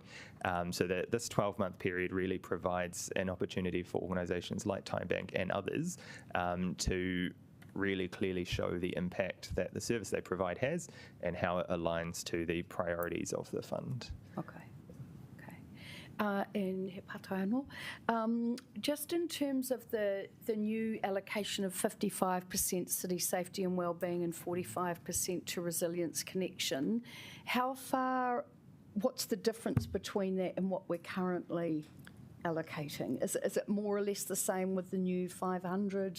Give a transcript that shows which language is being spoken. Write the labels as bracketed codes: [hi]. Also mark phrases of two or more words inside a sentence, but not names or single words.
[en] So that this 12-month period really provides an opportunity for organisations like Time Bank and others to really clearly show the impact that the service they provide has and how it aligns to the priorities of the fund. Okay. And [mi] he pātai anō. [en] Just in terms of the new allocation of 55% city safety and wellbeing and 45% to resilience connection, what's the difference between that and what we're currently allocating? Is it more or less the same with the new 500?